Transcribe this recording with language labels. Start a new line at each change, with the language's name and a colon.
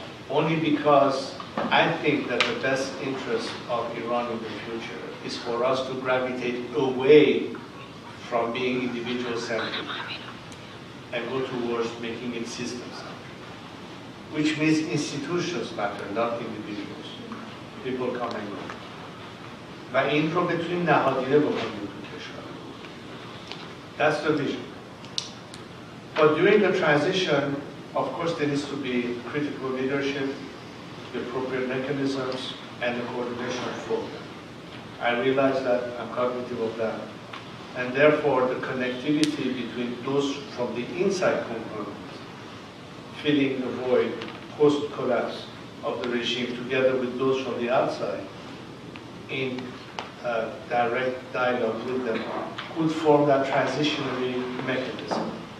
English: Only because I think that the best interest of Iran in the future is for us to gravitate away from being individual-centric and go towards making it systems-centric, which means institutions matter, not individuals. People come and go.
Persian: و این رو بتونیم نهادینه بکنیم تو کشور.
English: That's the vision. But during the transition, of course, there needs to be critical leadership, the appropriate mechanisms, and the coordination of both. I realize that, I'm cognitive of that. And therefore, the connectivity between those from the inside component, filling the void post-collapse of the regime, together with those from the outside, in direct dialogue with them, could form that transitionary mechanism.